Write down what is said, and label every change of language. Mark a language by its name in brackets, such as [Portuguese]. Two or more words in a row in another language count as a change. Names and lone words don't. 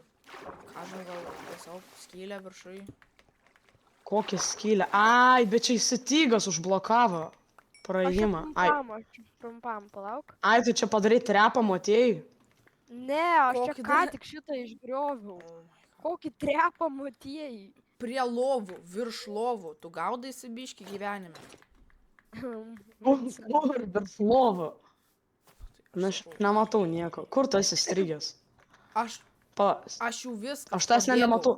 [Lithuanian] Ką žinau, gal tiesiog skylė viršui. Kokią skylę? Ai, bet čia įsitygas užblokavo praėjimą. Ai, Aš trumpam, palauk. ai, tu čia padarai trepą, matėjai? Ne, aš čia Kokį ką dar- tik šitą išgrioviau. [English] Oh my God. [Lithuanian] Kokį trepą matėjai. Prie lovų, virš lovų, tu gaudaisi biški gyvenime. Kur virš lovo? Na, aš nematau nieko. Kur tu esi strigęs? Aš jau viską. Aš tas nematau.